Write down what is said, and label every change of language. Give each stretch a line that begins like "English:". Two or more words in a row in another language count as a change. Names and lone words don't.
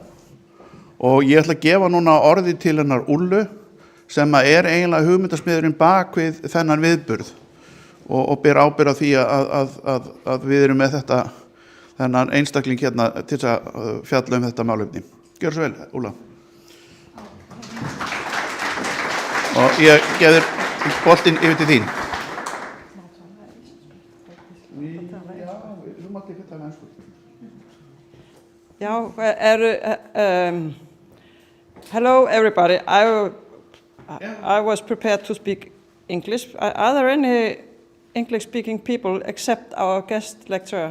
Icelandic: Og ég ætla að gefa núna orði til hennar Ullu sem eiginlega hugmyndasmiðurinn bak við þennan viðburð og ber ábyrgð á því að við erum með þennan einstakling hérna til að fjalla þetta málefni. Gjör svo vel, Ulla. Og ég gef þér boltinn yfir til þín.
English: Hello, everybody. I was prepared to speak English. Are there any English-speaking people except our guest lecturer?